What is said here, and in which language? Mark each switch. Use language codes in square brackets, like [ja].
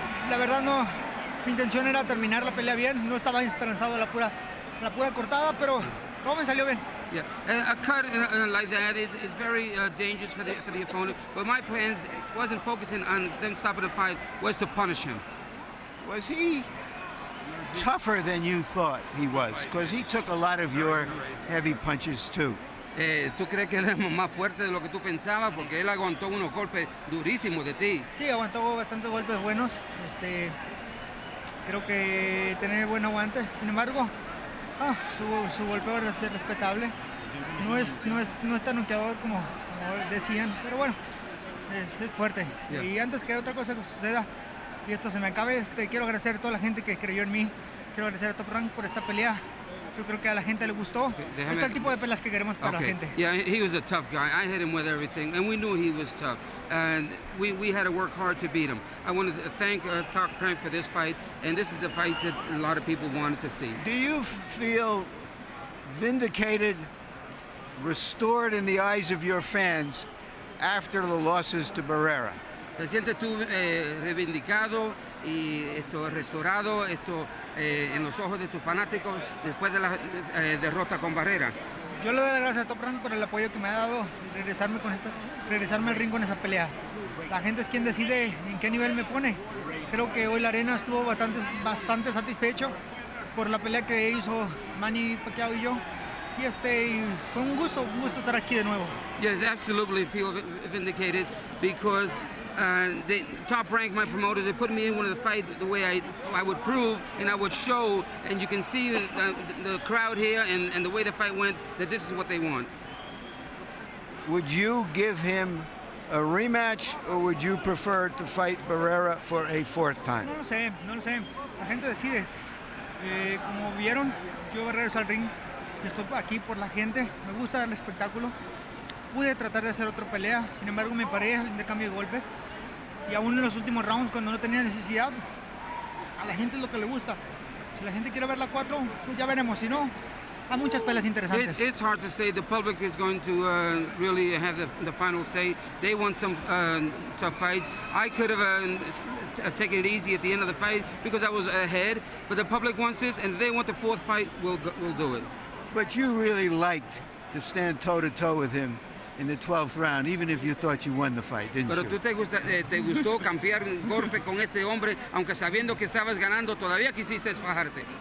[es] La verdad no, mi intención era terminar la pelea bien, no estaba esperanzado a la pura cortada, pero todo me salió bien. [en] Yeah, a cut like that is very dangerous for the opponent. But my plans wasn't focusing on them stopping the fight, was to punish him. Was he tougher than you thought he was? Because he took a lot of your heavy punches too. [es] ¿Tú crees que él es más fuerte de lo que tú pensabas? Porque él aguantó unos golpes durísimos de ti. Sí, aguantó bastantes golpes buenos. Creo que tiene buen aguante. Sin embargo, su golpeo es respetable. No es tan noqueador como decían, pero bueno, es fuerte. [en] Yeah. [es] Y antes que otra cosa que suceda y esto se me acabe, quiero agradecer a toda la gente que creyó en mí. Quiero agradecer a Top Rank por esta pelea. Yo creo que a la gente le gustó. Este es el tipo de peleas que queremos para la gente. [en] Yeah, he was a tough guy. I hit him with everything, and we knew he was tough. And we had to work hard to beat him. I wanted to thank Top Rank for this fight, and this is the fight that a lot of people wanted to see. Do you feel vindicated, restored in the eyes of your fans after the losses to Barrera? [es] ¿Te sientes tú reivindicado y restaurado en los ojos de tus fanáticos después de la derrota con Barrera? Yo le doy las gracias a Top Rank por el apoyo que me ha dado y regresarme al ring con esa pelea. La gente es quien decide en qué nivel me pone. Creo que hoy la arena estuvo bastante satisfecho por la pelea que hizo Manny Pacquiao y yo. Y fue un gusto estar aquí de nuevo. [en] Yes, absolutely feel vindicated because the Top Rank, my promoters, they put me in one of the fight the way I would prove and I would show, and you can see the crowd here and the way the fight went, that this is what they want. Would you give him a rematch, or would you prefer to fight Barrera for a fourth time? [es] No lo sé. La gente decide. Como vieron, yo regreso al ring. Yo estoy aquí por la gente. Me gusta dar el espectáculo. Pude tratar de hacer otra pelea, sin embargo me paré al intercambio de golpes. Y aún en los últimos rounds, cuando no tenía necesidad, a la gente es lo que le gusta. Si la gente quiere ver la 4, pues ya veremos. Si no, hay muchas peleas interesantes. [en] It's hard to say. The public is going to really have the final say. They want some tough fights. I could have taken it easy at the end of the fight because I was ahead, but the public wants this, and if they want the fourth fight, we'll do it. But you really liked to stand toe-to-toe with him in the 12th round, even if you thought you won the fight, didn't [es] Pero [en] you? [es] tú te gustó cambiar golpe con este hombre, aunque sabiendo que estabas ganando, todavía quisiste fajarte.